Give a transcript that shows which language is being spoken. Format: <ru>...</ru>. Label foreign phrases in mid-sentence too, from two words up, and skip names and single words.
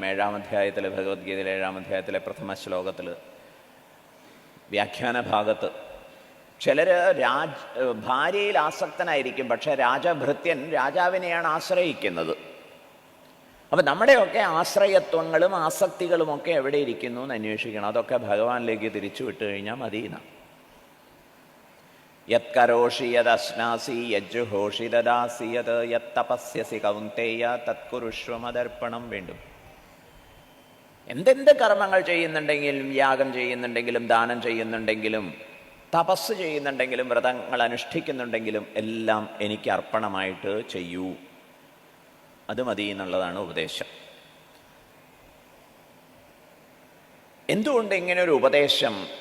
<ml>7-ാം അധ്യായത്തിൽ, ഭഗവത്ഗീതയിലെ 7-ാം അധ്യായത്തിലെ പ്രഥമ ശ്ലോകത്തിൽ, വ്യാഖ്യാന ഭാഗത്ത് ചിലർ ഭാര്യയിൽ ആസക്തനായിരിക്കും, പക്ഷെ രാജഭൃത്യൻ രാജാവിനെയാണ് ആശ്രയിക്കുന്നത്. അപ്പം നമ്മുടെയൊക്കെ ആശ്രയത്വങ്ങളും ആസക്തികളുമൊക്കെ എവിടെ ഇരിക്കുന്നു എന്ന് അന്വേഷിക്കണം. അതൊക്കെ ഭഗവാനിലേക്ക് തിരിച്ചു വിട്ടു കഴിഞ്ഞാൽ മതി.</ml> <sa>यत् करोषि यत् अश्नासि यज्जुहोषि ददासि यत् यत् तपस्यसि कौन्तेय तत्कुरुष्व मदर्पणं.</sa> <ml>വീണ്ടും എന്തെന്ത് കർമ്മങ്ങൾ ചെയ്യുന്നുണ്ടെങ്കിലും, യാഗം ചെയ്യുന്നുണ്ടെങ്കിലും, ദാനം ചെയ്യുന്നുണ്ടെങ്കിലും, തപസ് ചെയ്യുന്നുണ്ടെങ്കിലും, വ്രതങ്ങൾ അനുഷ്ഠിക്കുന്നുണ്ടെങ്കിലും എല്ലാം എനിക്ക് അർപ്പണമായിട്ട് ചെയ്യൂ. അത് മതി എന്നുള്ളതാണ് ഉപദേശം. എന്തുകൊണ്ട് ഇങ്ങനൊരു ഉപദേശം?</ml>